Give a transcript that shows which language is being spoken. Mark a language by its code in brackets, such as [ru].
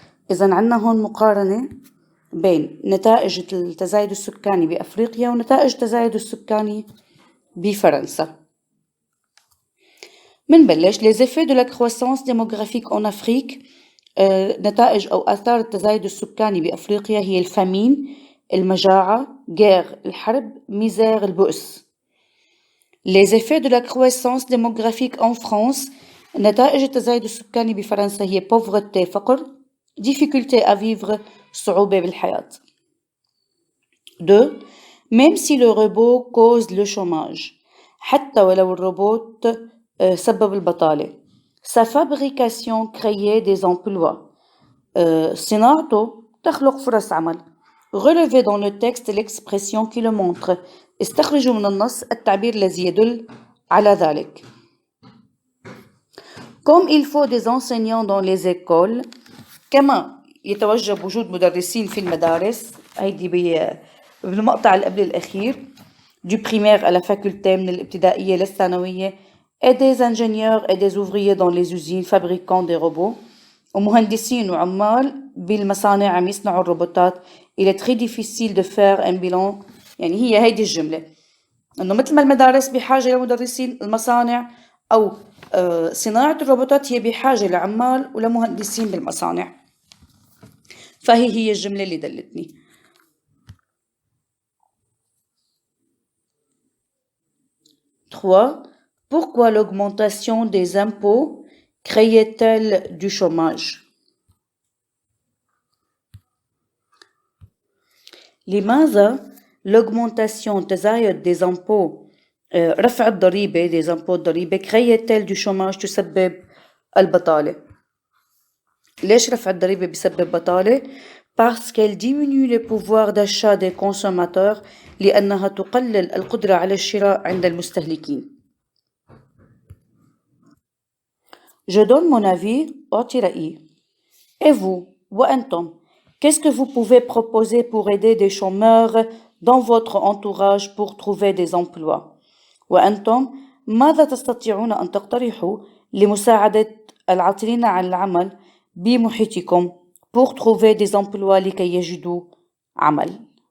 [ar] إذا عندنا هون مقارنة بين نتائج التزايد السكاني بأفريقيا ونتائج التزايد السكاني بفرنسا. [fr] منبلش les effets de la croissance démographique en Afrique. [ar] نتائج أو آثار التزايد السكاني بأفريقيا هي الفامين، المجاعة، غير الحرب، ميزير البؤس. [fr] les effets de la croissance démographique en France. [ar] نتائج التزايد السكاني بفرنسا هي pauvreté فقر، [fr] difficulté à vivre [ar] صعوبة بالحياة. 2. [fr] Même si le robot cause le chômage [ar] حتى ولو الروبوت سبب البطالة. [fr] Sa fabrication crée des emplois. [ar] صناعته تخلق فرص عمل. [fr] Relevez dans le texte l'expression qui le montre. [ar] استخرجوا من النص التعبير الذي يدل على ذلك. [fr] Comme il faut des enseignants dans les écoles. [ar] كما يتوجب وجود مدرسين في المدارس. هيدي بالمقطع اللي قبل الأخير. [fr] Du primaire à la faculté [ar] من الابتدائية للثانوية. [fr] Et des ingénieurs et des ouvriers dans les usines fabriquant des robots. [ar] ومهندسين وعمال بالمصانع عم يصنعوا الروبوتات. [fr] Il est très difficile de faire un bilan. [ar] يعني هي هيدي الجملة إنه مثل ما المدارس بحاجة لمدرسين، المصانع أو صناعة الروبوتات هي بحاجة لعمال ولمهندسين بالمصانع. فهي الجملة اللي دلتني. 3. [fr] Pourquoi l'augmentation des impôts crée-t-elle du chômage? [ar] لماذا [fr] l'augmentation تزايد des impôts [ar] رفع الضريبة [fr] des impôts الضريبة crée-t-elle du chômage تسبب البطالة؟ [ar] ليش رفع الضريبة بسبب بطالة؟ [fr] Parce qu'elle diminue le pouvoir d'achat des consommateurs [ar] لأنها تقلل القدرة على الشراء عند المستهلكين. [fr] Je donne mon avis. [ar] أعطي رأيي. [fr] Et vous, [ar] وأنتم, [fr] qu'est-ce que vous pouvez proposer pour aider des chômeurs dans votre entourage pour trouver des emplois? [ar] وأنتم, ماذا تستطيعون أن تقترحوا لمساعدة العاطلين عن العمل بمحيطكم [fr] pour trouver des emplois [ar] لكي يجدوا عمل؟